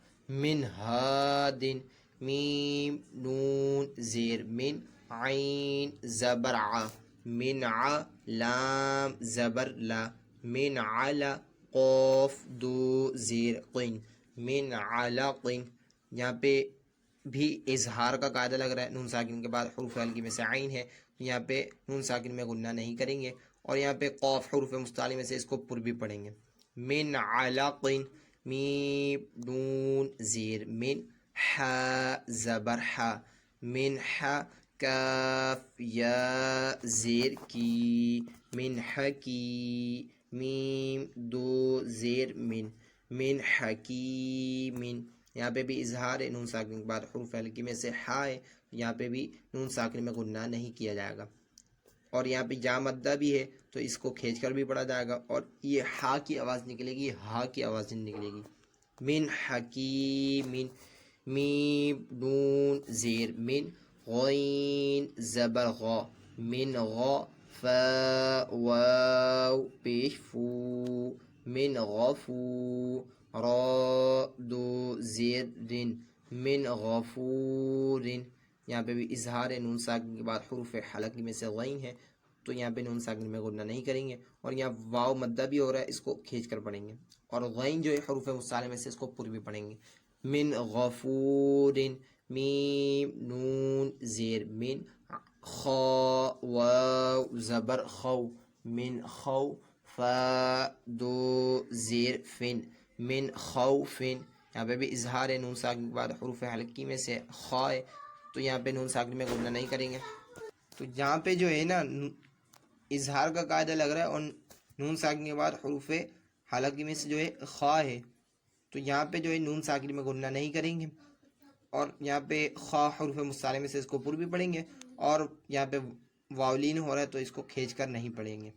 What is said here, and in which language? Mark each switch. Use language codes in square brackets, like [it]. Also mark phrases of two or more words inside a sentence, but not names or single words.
[ur] من ہادن میم نون زیر من عین زبر ع من ع لام زبر لا من علا قوف دو زیر قن من علقن۔ یہاں پہ بھی اظہار کا قاعدہ لگ رہا ہے، نون ساکن کے بعد حروف حلقی میں سے عین ہے، یہاں پہ نون ساکن میں غنہ نہیں کریں گے، اور یہاں پہ قوف حروف مستعلی میں سے اس کو پر بھی پڑھیں گے۔ من علقن میم نون زیر من حا زبر حا من حا کاف یا زیر کی من حکی میم دو زیر من حکیمن۔ یہاں پہ بھی اظہار ہے، نون ساکن کے بعد حروف حلقی میں سے ہا ہے، یہاں پہ بھی نون ساکن میں غنہ نہیں کیا جائے گا، اور یہاں پہ جا مدہ بھی ہے تو اس کو کھینچ کر بھی پڑھا جائے گا، اور یہ ہا کی آواز نکلے گی، ہا کی آواز نہیں نکلے گی۔ من حکیمن میم نون زیر من غین زبر غا من غا فا واو پیش فو من غفو را دو زیر رن من غفور، یہاں پہ بھی اظہار ہے، نون ساکن کے بعد حروف حلقی میں سے غین ہے، تو یہاں پہ نون ساکن میں غنہ نہیں کریں گے، اور یہاں واو مدہ بھی ہو رہا ہے، اس کو کھینچ کر پڑھیں گے، اور غین جو ہے حروف مصالحہ میں سے اس کو پر بھی پڑھیں گے۔ من غفور، میم نون زیر من، خا واو زبر خو، من خو، فا دو زیر فن، من خوفن، یہاں پہ بھی اظہار ہے، نون ساکن کے بعد حروف حلقی میں سے خا ہے، تو یہاں پہ نون ساکن میں غنہ نہیں کریں گے۔ تو یہاں پہ جو ہے نا اظہار کا قاعدہ لگ رہا ہے، اور نون ساکن کے بعد حروف حلقی میں سے جو ہے خا ہے، تو یہاں پہ جو ہے نون ساکن میں غنہ نہیں کریں گے، اور یہاں پہ خا حروف مصالحہ میں سے اس کو پر بھی پڑھیں گے، اور یہاں پہ واولین ہو رہا ہے تو اس کو کھینچ کر نہیں پڑھیں گے۔